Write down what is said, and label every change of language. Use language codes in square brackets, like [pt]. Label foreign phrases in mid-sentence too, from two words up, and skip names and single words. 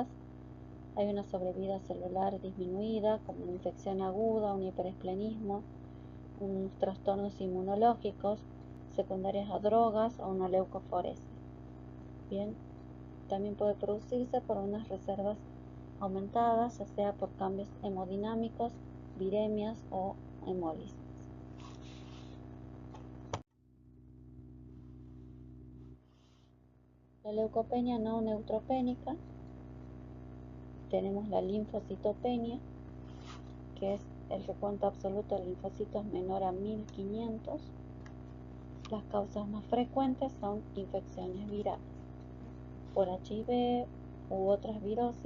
[es] Hay una sobrevida celular disminuida, como una infección aguda, un hiperesplenismo, unos trastornos inmunológicos secundarios a drogas o una leucoforesis. Bien, también puede producirse por unas reservas aumentadas, ya sea por cambios hemodinámicos, viremias o hemólisis. La leucopenia no neutropénica, tenemos la linfocitopenia, que es el recuento absoluto de linfocitos menor a 1500. Las causas más frecuentes son infecciones virales por HIV u otras virosis